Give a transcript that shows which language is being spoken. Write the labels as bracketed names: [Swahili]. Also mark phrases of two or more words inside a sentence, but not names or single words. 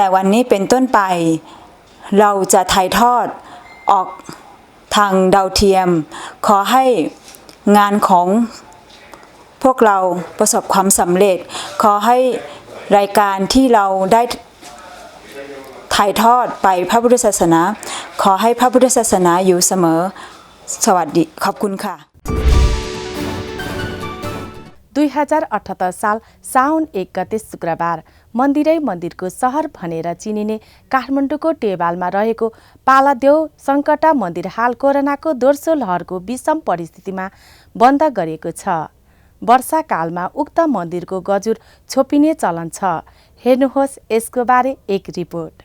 [Thai] วันนี้เป็นต้นไปเราจะถ่ายทอดออกทางดาวเทียมขอให้งานของพวกเราประสบความสำเร็จขอให้รายการที่เราได้ถ่ายทอดไปพระพุทธศาสนาขอให้พระพุทธศาสนาอยู่เสมอสวัสดีขอบคุณค่ะ [Nepali] 2078 साल साउन 1 गते शुक्रबार मन्दिरै मन्दिरको सहर भनेर चिनिने काठमाडौँको टेबालमा रहेको पालादेव सङ्कटा मन्दिर हाल कोरोनाको दोस्रो लहरको विषम परिस्थितिमा बन्द गरिएको छ। वर्षाकालमा उक्त मन्दिरको गजुर छोपिने चलन छ। हेर्नुहोस् यसको बारे एक रिपोर्ट।